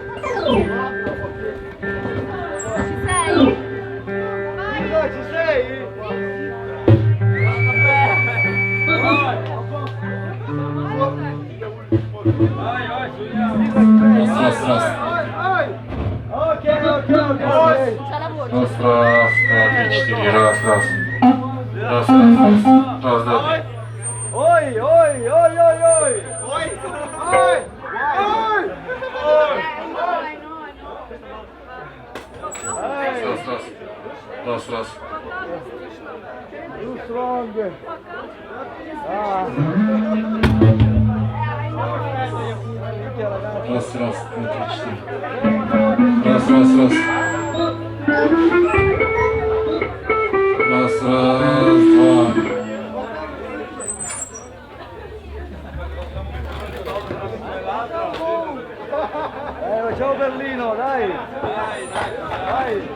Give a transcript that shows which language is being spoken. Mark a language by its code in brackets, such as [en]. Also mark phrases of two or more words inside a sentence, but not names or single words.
[it] Ci sei? [ru] Раз, раз. Ok, ok, ok. Раз, раз, два, три, четыре. Раз, раз. Раз, раз, раз. Раз, два, три. Oi, oi, oi, oi, oi. Oi, oi, oi. Раз, раз. Раз, раз. [en] Too strong. Ah. [ru] Раз, раз, два, три, четыре. Раз, раз, раз. Раз, раз, два. [it] Ciao Berlino, dai. Dai.